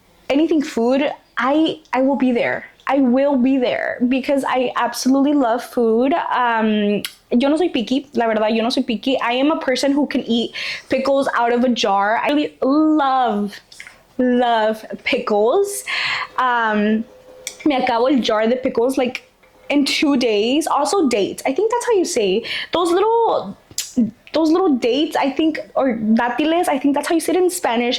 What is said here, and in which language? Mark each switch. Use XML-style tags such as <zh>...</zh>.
<en>Anything food, I will be there. I will be there because I absolutely love food.</en> <es>Yo no soy picky, la verdad, yo no soy picky.</es> <en>I am a person who can eat pickles out of a jar. I really love pickles.</en> <es>Me acabo el</es> <en>jar de pickles like in 2 days. Also dates. I think that's how you say those little dates, I think, or dátiles, I think that's how you say it in Spanish.</en>